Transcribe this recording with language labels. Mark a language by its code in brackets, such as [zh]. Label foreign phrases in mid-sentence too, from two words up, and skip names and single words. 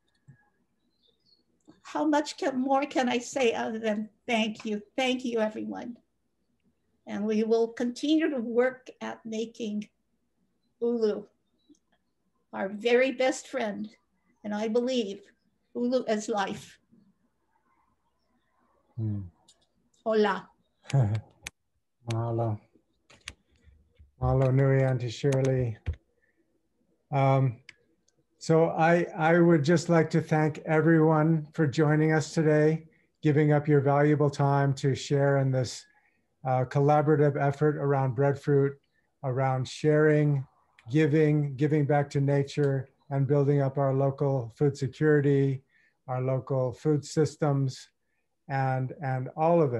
[en] How much more can I say other than thank you? Thank you, everyone. And we will continue to work at making Ulu our very best friend. And I believe Ulu is life. Hola. [haw] Mahalo. Mahalo nui, Auntie Shirley. [en] So I would just like to thank everyone for joining us today, giving up your valuable time to share in this collaborative effort around breadfruit, around sharing, giving back to nature, and building up our local food security, our local food systems, and all of it.